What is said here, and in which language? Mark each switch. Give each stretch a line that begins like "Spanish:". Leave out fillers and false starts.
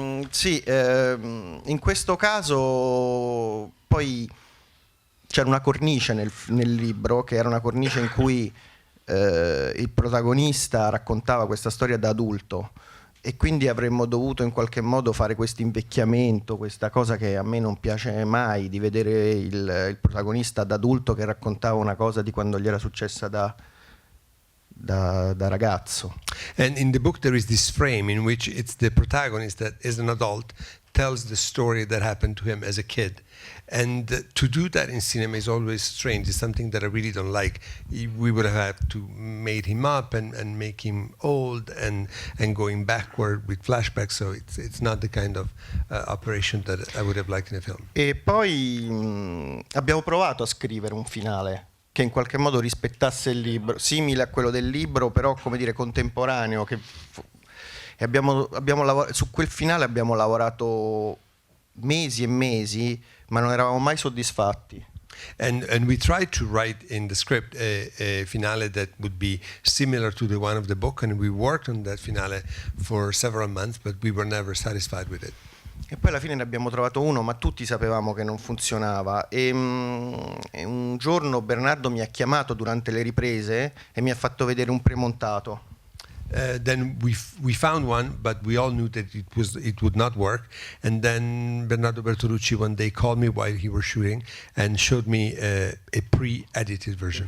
Italian: Sì, in questo caso poi c'era una cornice nel libro, che era una cornice in cui il protagonista raccontava questa storia da adulto, e quindi avremmo dovuto in qualche modo fare questo invecchiamento, questa cosa che a me non piace mai, di vedere il protagonista da adulto che raccontava una cosa di quando gli era successa da ragazzo.
English: And in the book there is this frame in which it's the protagonist that as an adult tells the story that happened to him as a kid. And to do that in cinema is always strange. It's something that I really don't like. We would have had to made him up and make him old and going backward with flashbacks. So it's not the kind of operation that I would have liked in a film.
Italian: E poi abbiamo provato a scrivere un finale che in qualche modo rispettasse il libro, simile a quello del libro, però come dire contemporaneo. E abbiamo su quel finale abbiamo lavorato mesi e mesi, ma non eravamo mai soddisfatti.
English: And we tried to write in the script a finale that would be similar to the one of the book, and we worked on that finale for several months, but we were never satisfied with it.
Italian: E poi alla fine ne abbiamo trovato uno, ma tutti sapevamo che non funzionava. E un giorno Bernardo mi ha chiamato durante le riprese e mi ha fatto vedere un premontato.
English: then we found one, but we all knew that it would not work. And then Bernardo Bertolucci one day called me while he was shooting and showed me a pre-edited version.